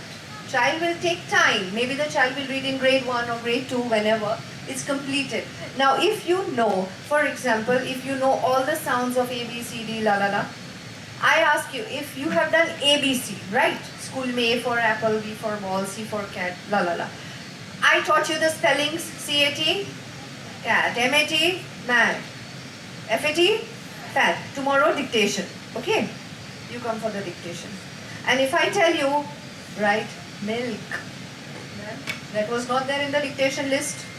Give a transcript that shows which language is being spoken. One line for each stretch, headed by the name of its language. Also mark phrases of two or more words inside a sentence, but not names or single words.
English: Child will take time. Maybe the child will read in grade 1 or grade 2 whenever it's completed. Now if you know, for example, if you know all the sounds of A, B, C, D, la la la, I ask you, if you have done ABC, right? School में A for apple, B for ball, C for cat, la la la. I taught you the spellings, CAT, cat, MAT, mad, FAT, fat. Tomorrow dictation, okay? You come for the dictation. And if I tell you, write milk, that was not there in the dictation list.